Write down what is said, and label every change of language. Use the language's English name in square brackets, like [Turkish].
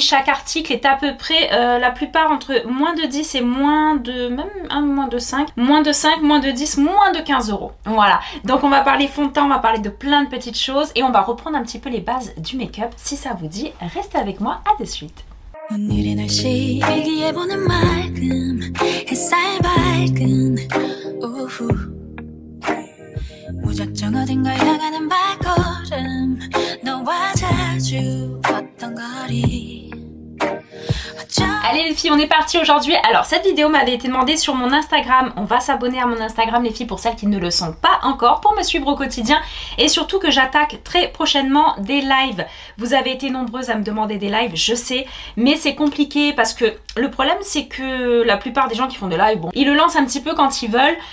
[French] Chaque article est à peu près, la plupart entre moins de 10 et moins de, même moins de 5, moins de 5, moins de 10, moins de 15 euros. Voilà, donc on va parler fond de teint, on va parler de plein de petites choses et on va reprendre un petit peu les bases du make-up. Si ça vous dit, restez avec moi, à de suite. [Korean] 오늘의 날씨 일기예보는 맑음 햇살 밝은 오후 무작정 어딘가 향하는 발걸음 너와 자주 걷던 거리. [French] Allez les filles, on est parti aujourd'hui. Alors cette vidéo m'avait été demandée sur mon Instagram. On va s'abonner à mon Instagram les filles pour celles qui ne le sont pas encore, pour me suivre au quotidien. Et surtout que j'attaque très prochainement des lives. Vous avez été nombreuses à me demander des lives, je sais. Mais c'est compliqué parce que le problème c'est que la plupart des gens qui font des lives, bon, ils le lancent un petit peu quand ils veulent.